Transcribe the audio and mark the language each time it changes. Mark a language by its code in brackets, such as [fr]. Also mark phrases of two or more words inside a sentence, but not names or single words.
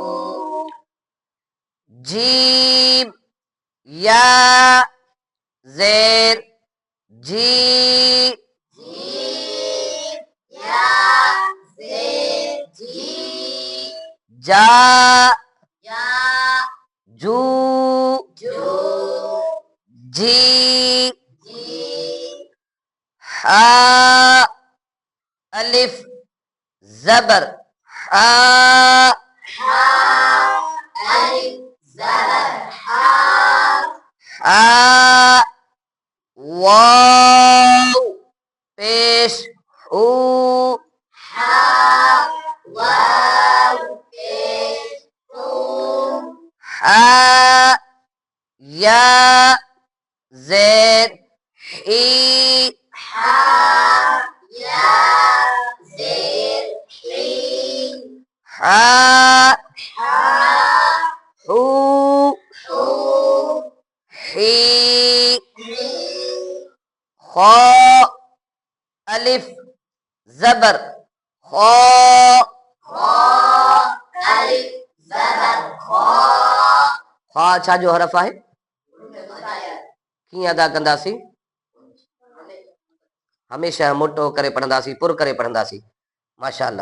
[sd] जीम या ज़ेर जी, जीम या ज़ेर जी, जा या जू, जू, जी जी, हा अलिफ ज़बर हा, हा अलिफ ज़बर हा, हा वाव पेश हू, हा वाव पेश हू, हा या ज़ेर ही, हा या ज़ेर ही, हा हा हू हू ही, ही, खौ अलिफ ज़बर खौ, खौ अलिफ ज़बर खौ, खौ छा जो हरफ आहे, कीअं अदा कंदासीं, हमेशह मोटो करे पढ़ंदासीं, पुर करे पढ़ंदासीं, माशाअल्लाह।